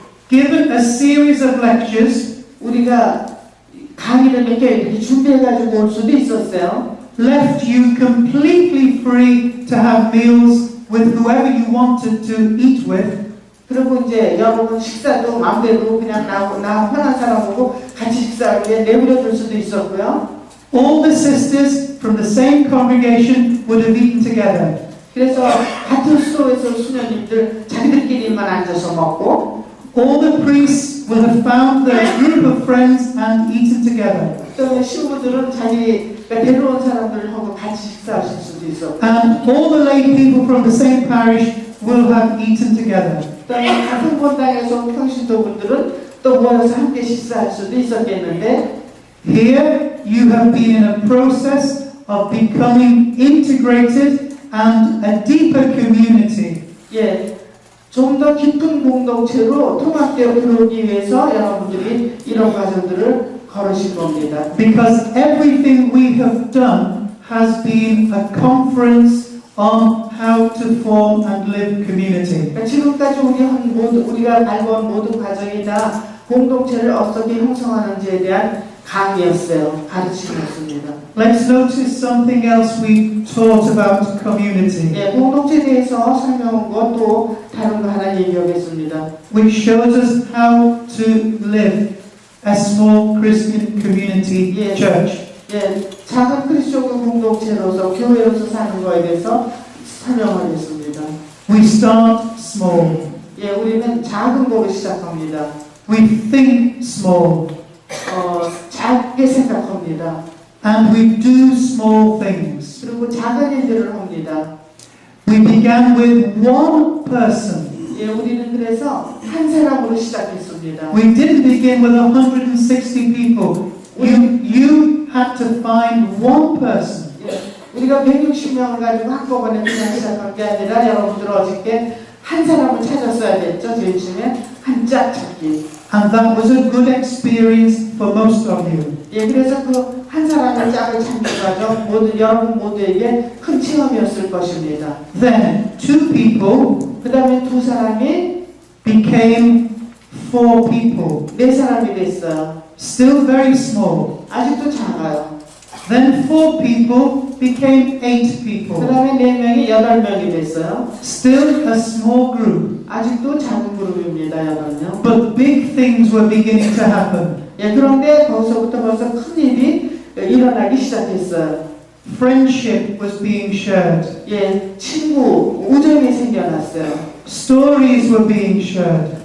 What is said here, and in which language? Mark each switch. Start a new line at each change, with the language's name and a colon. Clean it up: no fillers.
English: given a series of lectures,
Korean: 우리가 강의를 몇 개 이렇게 준비해가지고 올 수도 있었어요.
English: left you completely free to have meals with whoever you wanted to eat with.
Korean: 그리고 이제 여러분 식사도 마음대로 그냥 나 편한 사람하고 같이 식사하기 위해 내버려 둘 수도 있었고요.
English: All the sisters from the same congregation would have eaten together.
Korean: 그래서 같은 수도에서 수녀님들 자기들끼리만 앉아서 먹고
English: All the priests will have found their group of friends and eaten together.
Korean: 또 신부들은 자기가 데려온 사람들하고 같이 식사하실 수도 있었고
English: And all the lay people from the same parish will have eaten together.
Korean: 또 같은 본당에서 평신도 분들은 또 모여서 함께 식사할 수도 있었겠는데
English: Here you have been in a process of becoming integrated and a deeper community.
Korean: 예, 좀 더 깊은 공동체로 통합되어 들어오기 위해서 여러분들이 이런 과정들을 걸으신 겁니다.
English: Because everything we have done has been a conference on how to form and live community.
Korean: 그러니까 지금까지 우리가 밟아온 모든 과정이 다 공동체를 어떻게 형성하는지에 대한 강의였어요. 가르침이었습니다.
English: Let's notice something else we taught about community,
Korean: 예, 공동체에 대해서 설명한 것도 다른 거 하나 얘기하겠습니다.
English: which shows us how to live a small Christian community Yes. church.
Korean: 예, 작은 그리스도교 공동체로서 교회로서 사는 거에 대해서 설명하겠습니다.
English: We start small.
Korean: 예, 우리는 작은 거로 시작합니다.
English: We think small.
Korean: 작게 생각합니다.
English: And we do small things.
Korean: 그리고 작은 일들을 합니다.
English: We began with one person.
Korean: 예, 우리는 그래서 한 사람으로 시작했습니다.
English: We didn't begin with 160 people. You had to find one person.
Korean: 예, 우리가 160명을 가지고 한꺼번에 그냥 시작한 게 아니라 여러분들 어저께 한 사람을 찾았어야 됐죠. 제일 처음에 한 짝 찾기.
English: And that was a good experience for most of you.
Korean: 예, 그래서 그 한 사람의 짝을 찾는 과정 여러분 모두에게 큰 체험이었을 것입니다.
English: Then 2 people
Korean: 그 다음에 두 사람이
English: became 4 people.
Korean: 네 사람이 됐어요.
English: Still very small.
Korean: 아직도 작아요.
English: Then 4 people became 8 그 people.
Korean: 다음에 네 명이 8명이 됐어요.
English: Still a small group.
Korean: 아직도 작은 그룹입니다. 8명.
English: But big things were beginning to happen.
Korean: 예, 그런데 거기서부터 벌써 큰 일이 일어나기 시작했어요.
English: Friendship was being shared.
Korean: 예, 우정이 생겨났어요.
English: Stories were being shared.